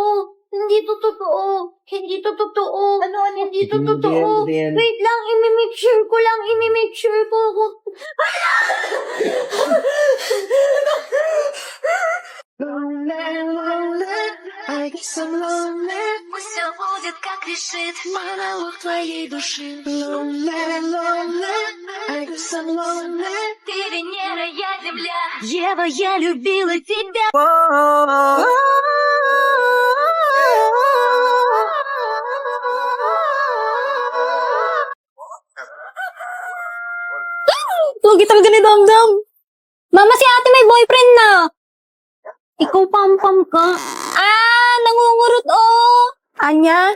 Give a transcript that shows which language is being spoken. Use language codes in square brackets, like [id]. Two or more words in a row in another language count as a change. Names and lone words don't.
[tl] Hindi to totoo. Hindi to totoo. Ano? Hindi to totoo. Wait lang, imi- [en] make sure [tl] ko lang. Imi- [en] make sure [tl] ko. [ru] Все будет, как решит монолог твоей души. Ты Венера, я Земля. Ева, я любила тебя. [tl] Lugi talaga ni Damdam. Mama, si ate may boyfriend na. Ikaw pam-pam ka. Nangungurot Anya?